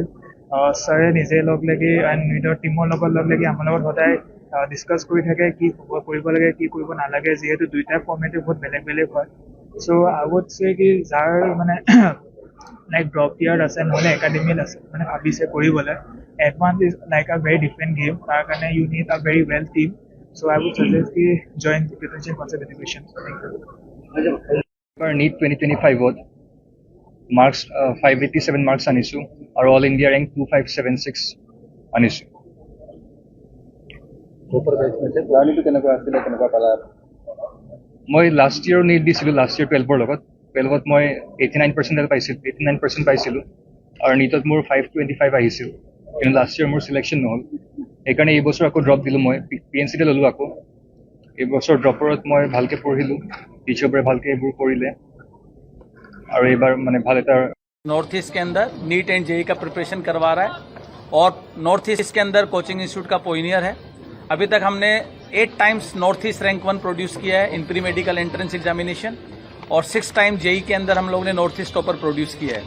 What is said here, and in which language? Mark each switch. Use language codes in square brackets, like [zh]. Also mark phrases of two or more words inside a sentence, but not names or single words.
[as] ছাৰে নিজে লগ লাগি এণ্ড নিজৰ টিমৰ লগত লগ লাগি আমাৰ লগত সদায় ডিছকাছ কৰি থাকে কি কৰিব লাগে কি কৰিব নালাগে, যিহেতু দুইটা ফৰ্মেটে বহুত বেলেগ বেলেগ হয়। [en] so I would say [as] কি যাৰ মানে [en] like drop year [as] আছে নহ'লে একাডেমিত আছে, মানে ভাবিছে কৰিবলৈ, [en] advance is like a very different game. [as] তাৰ কাৰণে [en] you need a very well team. so I would suggest কি join Potential Concept Education। [as] নীট 2025ত মাৰ্কছ 587 মাৰ্কছ আনিছোঁ আৰু [en] অল ইণ্ডিয়া ৰেংক [as] 2576 আনিছোঁ। মই [en] লাষ্ট ইয়েৰ [as] নীট দিছিলোঁ, [en] লাষ্ট ইয়েৰ [as] 12ৰ লগত। 12ত মই 89% পাইছিলোঁ আৰু নীটত মোৰ 525 আহিছিল, কিন্তু [en] লাষ্ট ইয়েৰ [as] মোৰ চিলেকশ্যন নহ'ল। সেইকাৰণে এইবছৰ আকৌ ড্ৰপ দিলোঁ, মই PNCতে ল'লোঁ আকৌ। এইবছৰ ড্ৰপৰত মই ভালকৈ পঢ়িলোঁ, টিচাৰবোৰে ভালকৈ এইবোৰ কৰিলে [hi] और एक बार मैंने भारत नॉर्थ ईस्ट के अंदर [en] NEET and JEE [hi] का प्रिपरेशन करवा रहा है और नॉर्थ ईस्ट के अंदर [en] coaching institute [hi] का पोइनियर है। अभी तक हमने 8 [en] times North East rank 1 produce [hi] किया है [en] in pre medical entrance examination [hi] और 6 टाइम जेई के अंदर हम लोगों ने [en] North East topper produce [hi] किया है।